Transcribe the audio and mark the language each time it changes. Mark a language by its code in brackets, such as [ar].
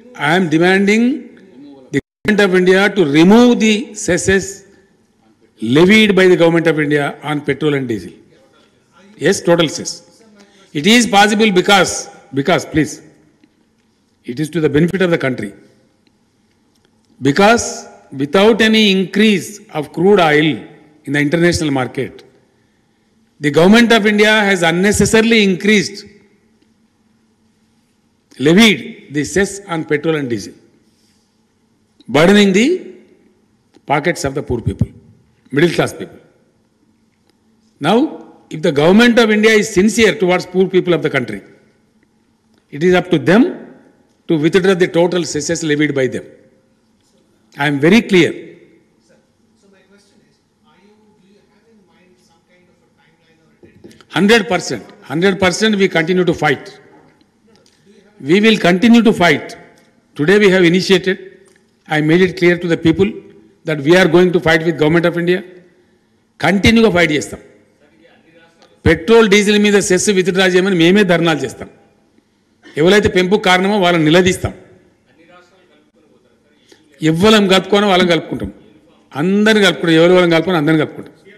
[en] I'm demanding the government of India to remove the cesses levied by the government of India on petrol and diesel. Yes, total cess. It is possible because please, it is to the benefit of the country. Because without any increase of crude oil in the international market, the government of India has unnecessarily levied the cess on petrol and diesel, burdening the pockets of the poor people, middle class people. Now, if the government of India is sincere towards poor people of the country, it is up to them to withdraw the total cesses levied by them. I am very clear. So my question is, do you have in mind some kind of a timeline or a deadline? 100% we continue to fight. We will continue to fight. Today we have initiated, I made it clear to the people that we are going to fight with government of India. Continue to fight చేస్తాం. [te] Petrol diesel మీద cess withdraw చేయమని మేమే ధర్నాలు చేస్తాం. ఎవరైతే పెంపు కారణమో వాళ్ళని నిలదీస్తాం. ఎవ్వరం కలుపుకోనో వాళ్ళని కలుపుకుంటాం. అందరిని కలుపుకుంటాం. ఎవరు వాళ్ళని కలుపుకొని అందరిని కలుపుకుంటాం.